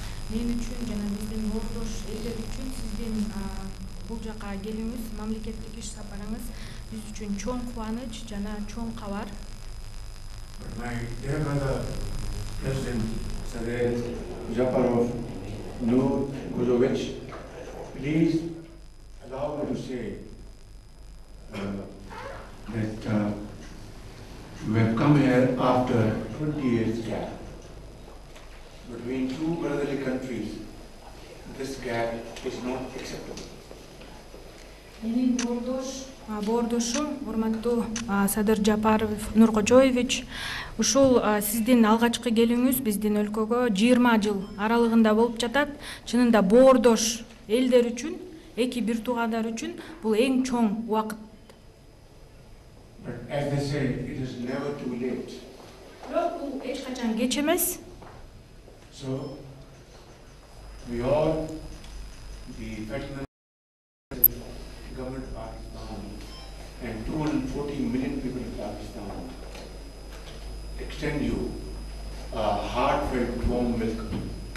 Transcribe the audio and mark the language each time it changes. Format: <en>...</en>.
<ky>Мен үчүн жана биздин ордош элдер үчүн сиздин бул жака келүүңүз, мамлекеттик иш сапарыңыз биз үчүн чоң кубаныч жана чоң кабар.</ky> <en>But my dear brother, President Sadir Japarov Nurkojovich, please allow me to say that you have come here after 20 years gap. Between two brotherly countries, this gap is not acceptable.</en> <ky>Менин ордош Боордошум, урматтуу Садыр Жапаров Нуркожоевич, ушул сиздин алгачкы келүүңүз биздин өлкөгө 20 жыл аралыгында болуп жатат. Чынында боордош элдер үчүн, эки бир туугандар үчүн бул эң чоң убакыт.</ky> <en>But as they say, it is never too late.</en> <ky>Бирок бул эч качан кеч эмес.</ky> <en>So, we all, the federal government of Pakistan and 240 million people in Pakistan, extend you a heartfelt warm welcome.</en>